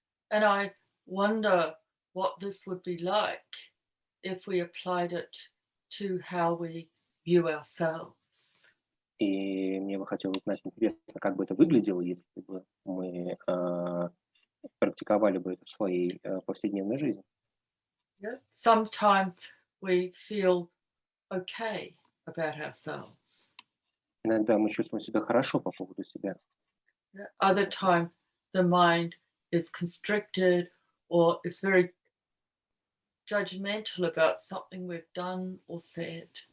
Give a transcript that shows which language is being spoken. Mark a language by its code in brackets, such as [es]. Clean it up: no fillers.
[en] And I wonder what this would be like if we applied it to how we view ourselves. [ru] И мне бы хотелось знать, интересно, как бы это выглядело, если бы мы практиковали бы это в своей повседневной жизни. [en] Yeah? Sometimes we feel okay about ourselves. [ru] Иногда мы чувствуем себя хорошо по поводу себя. [en] Yeah? Other times the mind is constricted or is very judgmental about something we've done or said.